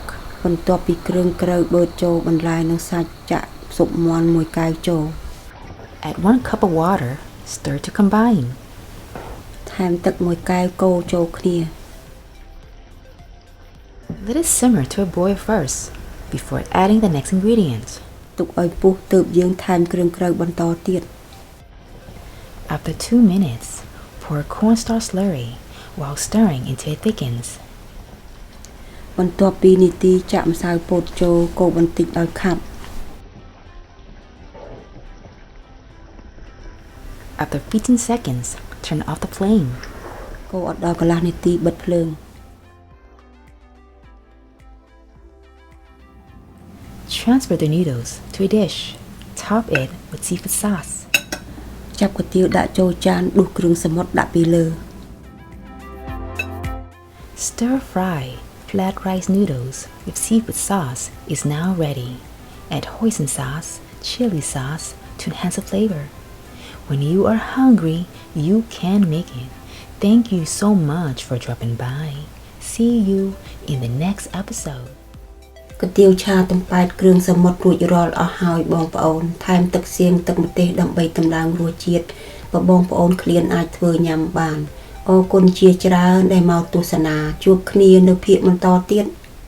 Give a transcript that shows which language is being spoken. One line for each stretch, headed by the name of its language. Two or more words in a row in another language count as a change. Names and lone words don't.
Khmer: បន្ទាប់ពីគ្រឿងក្រៅបឺតចូលបន្លែនិងសាច់ចាក់ស៊ុបមាន់1កែវចូល
English: Add 1 cup of water. Stir to combine.
Khmer: ថែមទឹក1កែវកូរចូលគ្នា
English: Let it simmer to a boil first before adding the next ingredient.
Khmer: ទុកឲ្យពុះទើបយើងថែមគ្រឿងក្រៅបន្តទៀត
English: After 2 minutes, pour cornstarch slurry while stirring until it thickens.
Khmer: បន្ទាប់ពី2នាទីចាក់ម្សៅពោតចូលកូរបន្តិចឲ្យខាប់
English: After 15 seconds, turn off the flame.
Khmer: កូរអត់ដល់កន្លះនាទីបិទភ្លើង
English: Transfer the noodles to a dish. Top it with seafood sauce.
Khmer: ចាប់គុយទាវដាក់ចូលចានដួសគ្រឿងសមុទ្រដាក់ពីលើ
English: Stir fry flat rice noodles with seafood sauce is now ready. Add hoisin sauce, chili sauce to enhance the flavor. When you are hungry, you can make it. Thank you so much for dropping by. See you in the next episode.
Khmer: គុយទាវឆាទំប៉ែតគ្រឿងសមុទ្ររួចរាល់អស់ហើយបងប្អូនថែមទឹកសៀងទឹកម្ទេសដើម្បីតម្លើងរសជាតិបើបងប្អូនឃ្លានអាចធ្វើញ៉ាំបានអរគុណជាច្រើនដែលមកទស្សនាជួបគ្នានៅភាគបន្តទៀត